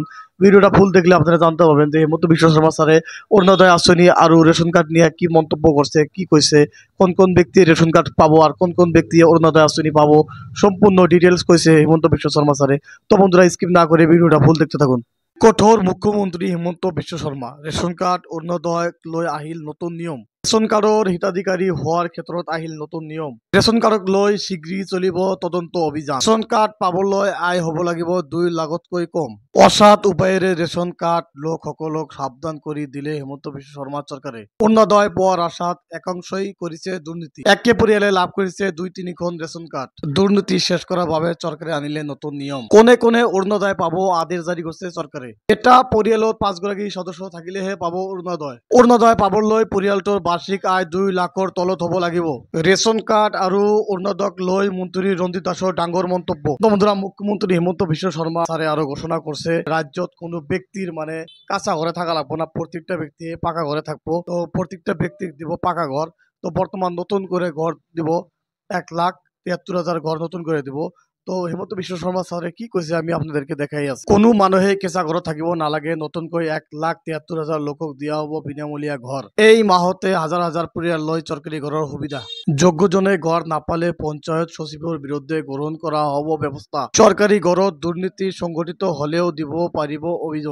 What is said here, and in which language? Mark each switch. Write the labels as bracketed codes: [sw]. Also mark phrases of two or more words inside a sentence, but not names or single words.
[bn] ভিডিওটা ফুল দেখলে আপনারা জানতে পারবেন যে হিমন্ত বিশ্ব শর্মা স্যারে অরুণোদয় আসনি আর রেশন কার্ড নিয়ে কি মন্তব্য করছে, কি কইছে, কোন কোন ব্যক্তি রেশন কার্ড পাবো আর কোন কোন ব্যক্তি অরুণোদয় আসনি পাবো, সম্পূর্ণ ডিটেলস কইছে হিমন্ত বিশ্ব শর্মা স্যারে। তো বন্ধুরা, স্কিপ না করে ভিডিওটা ফুল দেখতে থাকুন। [as] কঠোর মুখ্যমন্ত্রী হিমন্ত বিশ্ব শর্মা, রেশন কার্ড অরুণোদয় লৈ আহিল নতুন নিয়ম। রেশন কার্ডৰ হিতাধিকাৰী হোৱাৰ ক্ষেত্ৰত আহিল নতুন নিয়ম। ৰেশন কাৰ্ডক লৈ শীঘ্ৰেই চলিব তদন্ত অভিযান। ৰেশন কাৰ্ড পাবলৈ আয় হ'ব লাগিব 2 লাখতকৈ কম। অসৎ উপায়েৰে ৰেশন কাৰ্ড লোকসকলক সাৱধান কৰি দিলে হিমন্ত বিশ্ব শৰ্মা চৰকাৰে। অৰুণোদয় পোৱাৰ আশাত একাংশই কৰিছে দুৰ্নীতি। একে পৰিয়ালে লাভ কৰিছে 2-3খন ৰেশন কাৰ্ড। দুৰ্নীতি শেষ কৰাৰ বাবে চৰকাৰে আনিলে নতুন নিয়ম। কোনে কোনে অৰুণোদয় পাব আদেশ জাৰি কৰিছে চৰকাৰে। এটা পৰিয়ালত 5 গৰাকী সদস্য থাকিলেহে পাব অৰুণোদয়। অৰুণোদয় পাবলৈ পৰিয়ালটোৰ বাৰ্ষিক আয় 2 লাখৰ তলত হ'ব লাগিব। ৰেশন কাৰ্ড আৰু অৰুণোদয়ক লৈ মন্ত্ৰী ৰঞ্জিত দাসৰ ডাঙৰ মন্তব্য। [bn] বন্ধুরা, মুখ্যমন্ত্রী হিমন্ত বিশ্ব শর্মা স্যারে আরো ঘোষণা করছে রাজ্যত কোনো ব্যক্তির মানে কাঁচা ঘরে থাকা লাগবো না, প্রত্যেকটা ব্যক্তি পাকা ঘরে থাকবো। তো প্রত্যেকটা ব্যক্তিক দিব পাকা ঘর। তো বর্তমান নতুন করে ঘর দিব 1,73,000 ঘর নতুন করে দিব। তো হিমন্ত বিশ্ব শর্মা স্যারে কি কৈছে আমি আপনাদেরকে দেখাই আছি। [as] কোনো মানুহে কেঁচা ঘৰত থাকিব নালাগে। নতুনকৈ 1,73,000 লোকক দিয়া হ'ব বিনামূলীয়া ঘৰ। এই মাহতে হাজাৰ হাজাৰ পৰিয়াল লৈ চৰকাৰী ঘৰৰ সুবিধা। যোগ্যজনে ঘৰ নাপালে পঞ্চায়ত সচিবৰ বিৰুদ্ধে গ্ৰহণ কৰা হ'ব ব্যৱস্থা। চৰকাৰী ঘৰত দুৰ্নীতি সংঘটিত হলেও দিব পাৰিব অভিযোগ।